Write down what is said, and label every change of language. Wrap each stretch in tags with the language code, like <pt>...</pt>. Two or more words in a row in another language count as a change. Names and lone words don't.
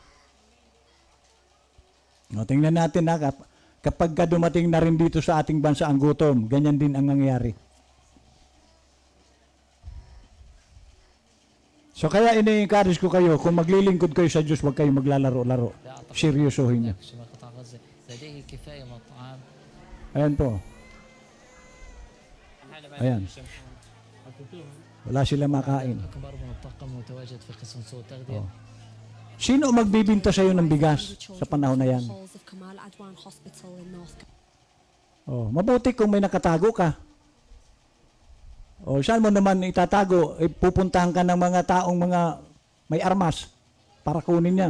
<tl>O, tingnan natin ha, kapag ka dumating na rin dito sa ating bansa ang gutom, ganyan din ang nangyayari. So kaya ini-encourage ko kayo, kung maglilingkod kayo sa Diyos, huwag kayong maglalaro-laro. Seryosohin niyo.</tl> <ar>شمال قطاع غزة لديه كفاية من الطعام.</ar> <tl>Ayan po. Ayan. Wala sila makain.</tl> <ar>أكبر من الطاقم متواجد في قسم سوء التغذية.</ar> <tl>Sino ang magbibinta sa iyo ng bigas sa panahon na yan? Oh, mabuti kung may nakatago ka. O saan mo naman itatago? Pupuntahan ka ng mga taong mga may armas para kunin yan.</tl>